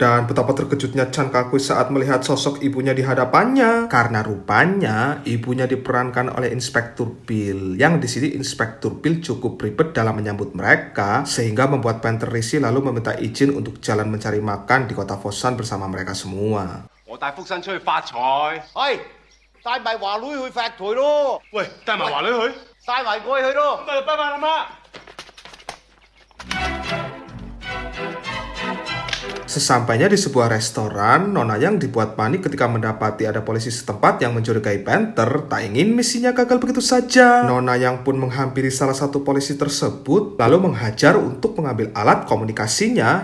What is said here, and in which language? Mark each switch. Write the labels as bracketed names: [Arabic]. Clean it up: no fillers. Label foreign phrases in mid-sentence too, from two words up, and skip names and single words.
[Indonesian] Dan betapa terkejutnya Chankaku saat melihat sosok ibunya di hadapannya, karena rupanya ibunya diperankan oleh Inspektur Bill. Yang di sini Inspektur Bill cukup ribet dalam menyambut mereka, sehingga membuat Panther risih lalu meminta izin untuk jalan mencari makan di kota Foshan bersama mereka semua. [Cantonese] 我帶福新出去發財。係帶埋華女去發財咯。喂，帶埋華女去，帶埋過去咯。咁就拜拜啦媽。 [Indonesian] Sesampainya di sebuah restoran, Nona Yang dibuat panik ketika mendapati ada polisi setempat yang mencurigai Panther. Tak ingin misinya gagal begitu saja. Nona Yang pun menghampiri salah satu polisi tersebut, lalu menghajar untuk mengambil alat komunikasinya.